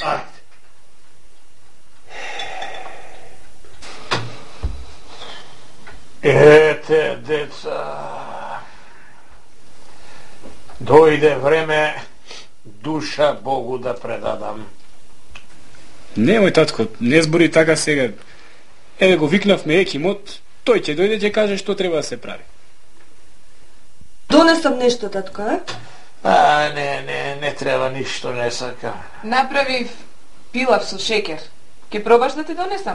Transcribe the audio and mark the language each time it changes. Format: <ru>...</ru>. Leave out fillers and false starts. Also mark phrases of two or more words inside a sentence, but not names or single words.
<mk>Ete, deca, dojde vreme duša Bogu da predadam. Nemoj, tatko, ne zbori така сега. Еве го викнавме екимот, тој ќе дојде ќе каже што треба да се прави. Донесам нешто, татко, а? Не треба ништо, не сакам. Направив пилав со шекер. Ке пробаш да ти донесам?</mk>